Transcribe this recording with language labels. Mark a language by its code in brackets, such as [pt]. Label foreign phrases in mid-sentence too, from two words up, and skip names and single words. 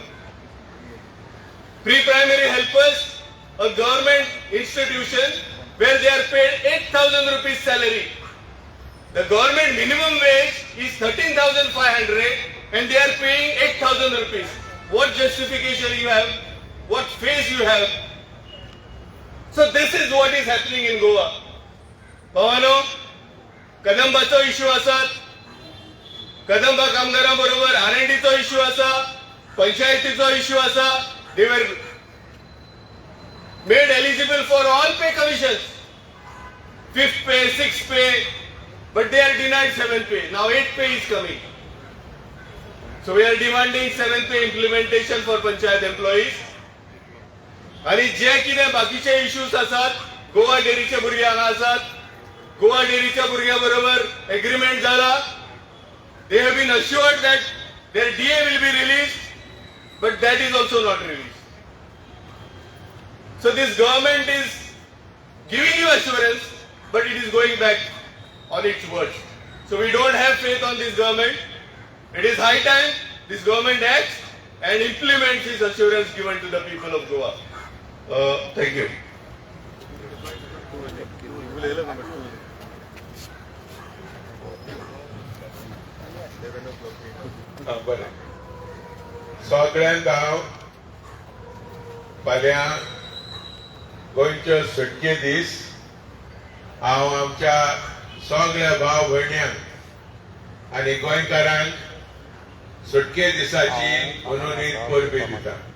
[en] Pre-primary helpers, a government institution where they are paid 8,000 rupees salary. The government minimum wage is 13,500 and they are paying 8,000 rupees. What justification you have? What face you have? So this is what is happening in Goa. [kok] भावानो, कदंबाचो इश्यू आसात. कदंबा कामगारां बरोबर R&Dचो इश्यू आसा, पंचायतीचो इश्यू आसा. [en] They were made eligible for all pay commissions, 5th pay, 6th pay, but they are denied 7th pay. Now 8th pay is coming. So we are demanding 7th pay implementation for panchayat employees. [kok] आणि जे कितें बाकीचे इश्यूज आसात, गोवा डेरीचे भुरगे हांगा आसात. गोवा डेरीच्या भुरग्यां बरोबर एग्रीमेंट जाला. [en] They have been assured that their DA will be released, but that is also not released. So this government is giving you assurance, but it is going back on its words. So we don't have faith on this government. It is high time this government acts and implements this assurance given to the people of Goa. Thank you. [kok] बरें. सगळ्यांक हांव फाल्यां गोंयच्यो सुटके दीस हांव आमच्या सगळ्या भाव भयण्यांक आनी गोंयकारांक सुटके दिसाची मनोनीत परबी दिता.